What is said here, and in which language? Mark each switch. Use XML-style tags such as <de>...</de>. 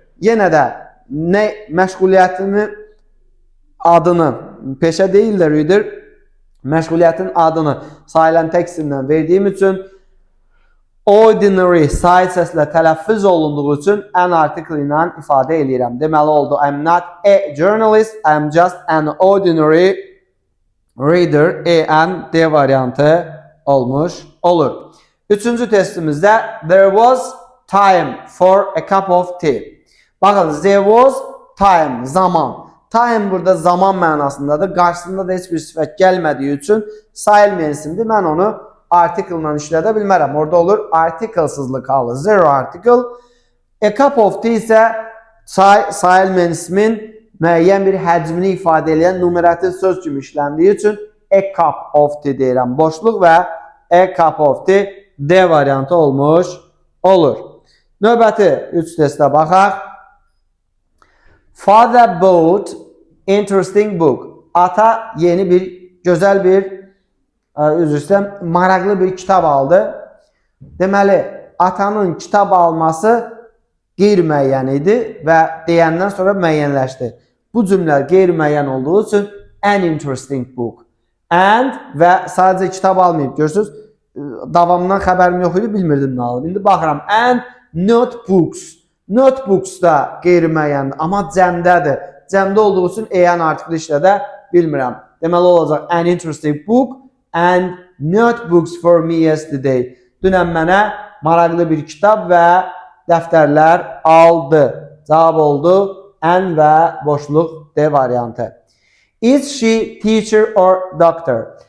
<az>Yenə də nə məşğuliyyətinin adını, peşə deyil də reader, məşğuliyyətin adını sayılan təksimdən verdiyim üçün ordinary sayı səslə tələffüz olunduğu üçün an artiklı ilə ifadə edirəm. Deməli oldu.</az> <en>I am not a journalist, I am just an ordinary reader.</en> <az>An D variantı olmuş olur. Üçüncü testimizdə</az> <en>there was time for a cup of tea.</en> <az>Baxın,</az> <en>there was time,</en> <az>zaman. Time burada zaman mənasındadır. Qarşısında da heç bir sifət gəlmədiyi üçün sayılmayan isimdir. Mən onu artiklə işlədə bilmərəm. Orada olur artiklsızlıq halı. Zero article. A cup of tea isə sayılmayan ismin müəyyən bir həcmini ifadə edən numerativ söz kimi işləndiyi üçün</az> <en>a cup of tea</en> <az>deyirəm. Boşluq və</az> <en>a cup of tea</en> <az>D variantı olmuş olur. Növbəti 3 testə baxaq.</az> <en>Father bought interesting book.</en> <az>Ata yeni bir, gözəl bir, maraqlı bir kitab aldı. Deməli, atanın kitab alması qeyri-müəyyən idi və deyəndən sonra müəyyənləşdi. Bu cümlə qeyri-müəyyən olduğu üçün</az> <en>an interesting book.</en> <az>And və sadəcə kitab almayıb. Görürsünüz, davamından xəbərim yox idi, bilmirdim nə alıb. İndi baxıram.</az> <en>And notebooks.</en> <az>Notebooks da qeyri-müəyyəndir, amma cəmdədir. Cəmdə olduğu üçün an artikli işlədə bilmirəm. Deməli olacaq</az> <en>an interesting book and notebooks for me yesterday.</en> <az>Dünən mənə maraqlı bir kitab və dəftərlər aldı. Cavab oldu an və boşluq D variantı.</az> <en>Is she teacher or doctor?</en>